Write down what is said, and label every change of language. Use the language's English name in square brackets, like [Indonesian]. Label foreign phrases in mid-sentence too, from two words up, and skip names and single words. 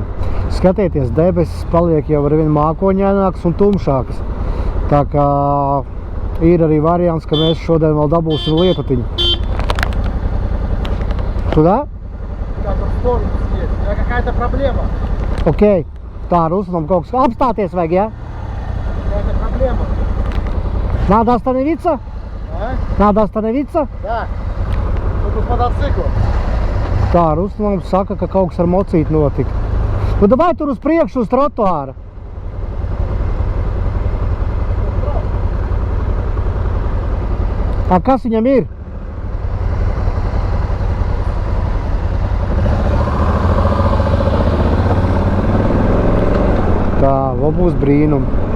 [Latvian] Skatieties, debesis paliek jau ar vien mākoņaināks un tumšāks. Tā kā ir arī variants, ka mēs šodien vēl dabūsim lietutiņu. [Russian] Туда? Да, там в сторону съедет. У меня какая-то проблема. Окей. [Latvian] Tā, Ruslanam kaut kas apstāties vajag, ja? [Russian] Какая-то проблема. Надо остановиться? А? Надо остановиться? Да. Тут с мотоциклом. [Latvian] Tā, Ruslanam saka, ka kaut kas ar mocīti notika. Nu, davai tur uz priekšu, uz trotuāra. A, kas viņam ir? Tā, vēl būs brīnumi.